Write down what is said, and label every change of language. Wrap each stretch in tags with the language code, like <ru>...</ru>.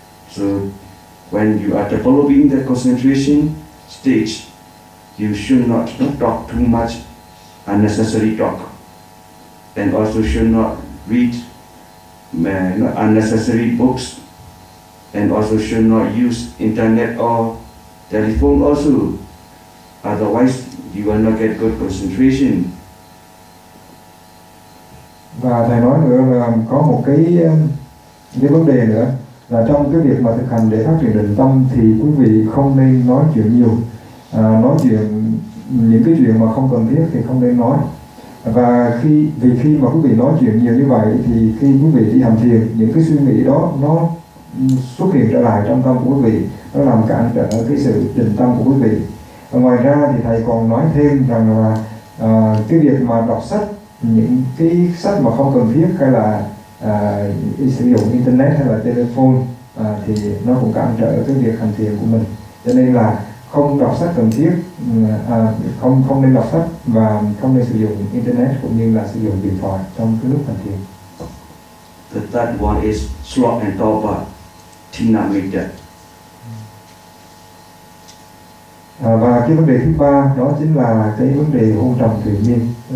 <en>So when you are developing the concentration stage, you should not talk too much unnecessary talk, and also should not read unnecessary books, and also should not use internet or telephone also, otherwise you will not get good concentration.</en> <vi>Và thầy nói nữa là có một cái vấn đề nữa là trong cái việc mà thực hành để phát triển định tâm thì quý vị không nên nói chuyện nhiều, nói chuyện những cái chuyện mà không cần thiết thì không nên nói. Và khi mà quý vị nói chuyện nhiều như vậy thì khi quý vị đi hành thiền, những cái suy nghĩ đó nó xuất hiện trở lại trong tâm của quý vị, nó làm cản trở cái sự định tâm của quý vị. Và ngoài ra thì thầy còn nói thêm rằng là cái việc mà đọc sách, những cái sách mà không cần thiết, hay là sử dụng internet hay là telephone, thì nó cũng cản trở cái việc hành thiền của mình. Cho nên là không đọc sách cần thiết, không nên đọc sách và không nên sử dụng internet cũng như là sử dụng điện thoại trong cái lúc hành thiền.</vi> <en>The third one is sloth and torpor, tinamitta.</en> <vi>Và cái vấn đề thứ ba đó chính là cái vấn đề ôn trầm thuyền miên.</vi>